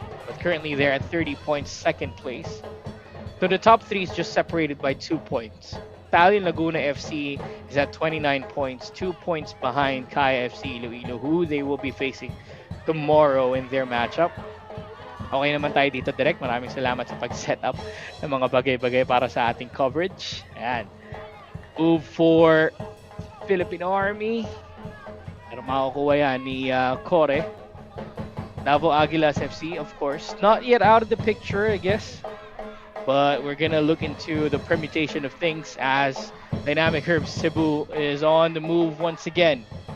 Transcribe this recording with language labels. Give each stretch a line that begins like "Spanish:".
English: But currently they're at 30 points, second place. So the top three is just separated by 2 points. Italian Laguna FC is at 29 points, 2 points behind KFC Iloilo, who they will be facing tomorrow in their matchup.
Filipino: Okay naman tayo dito, Direk. Maraming salamat sa pag-set up ng mga bagay-bagay para sa ating coverage. Ayan.
English: Move for Philippine Army.
Filipino: Pero makukuha yan ni Kore.
English: Davao Aguilas FC, of course. Not yet out of the picture, I guess. But we're gonna look into the permutation of things as Dynamic Herb Cebu is on the move once again.